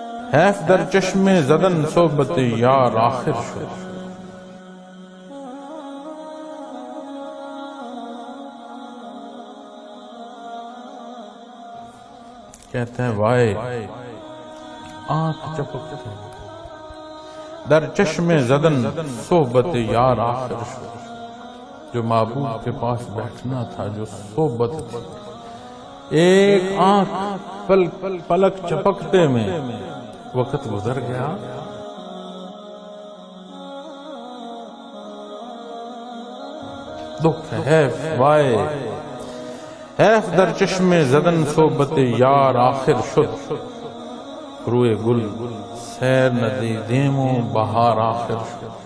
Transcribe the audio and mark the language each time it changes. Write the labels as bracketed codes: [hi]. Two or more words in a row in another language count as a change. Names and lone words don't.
[fa] حیف در چشم زدن صحبت یار آخر شد. [ur] کہتے ہیں وائے آنکھ چپکتے [fa] در چشم زدن صحبت یار آخر شد. [ur] جو محبوب کے پاس بیٹھنا تھا، جو صحبت تھی، ایک آنکھ پلک چپکتے میں وقت گزر گیا. [fa] دکھ حیف وائے حیف در چشم زدن صحبت یار آخر شد. روئے گل سیر ندی دیمو بہار آخر شد.